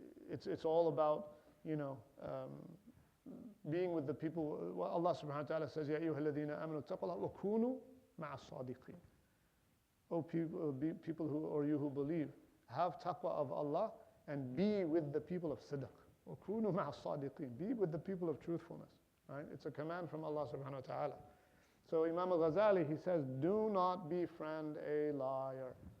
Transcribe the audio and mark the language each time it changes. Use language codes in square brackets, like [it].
[en] It's all about, being with the people. Well, Allah subhanahu wa ta'ala says, [ar] يَا أَيُّهَا الَّذِينَ آمَنُوا اتَّقُوا اللَّهَ وَكُونُوا مَعَ الصَّادِقِينَ. [en] O people who, or you who believe, have taqwa of Allah and be with the people of sidq. [ar] وَكُونُوا مَعَ الصَّادِقِينَ. [en] Be with the people of truthfulness. Right? It's a command from Allah subhanahu wa ta'ala. So Imam al-Ghazali, he says, do not befriend a liar.